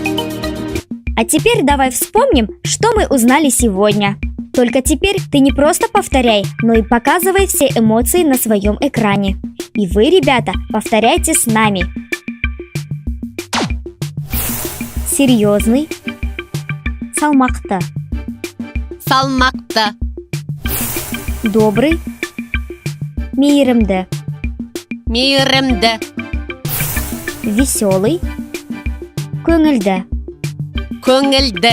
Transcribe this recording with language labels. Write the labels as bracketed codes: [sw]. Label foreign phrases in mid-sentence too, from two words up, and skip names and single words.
[ru] А теперь давай вспомним, что мы узнали сегодня. Только теперь ты не просто повторяй, но и показывай все эмоции на своем экране. И вы, ребята, повторяйте с нами. Серьезный, [kk] салмақты. Салмақты. [ru] Добрый, мейірімді. [kk] Мейірімді. [ru] Веселый, көңілді. [kk] Көңілді.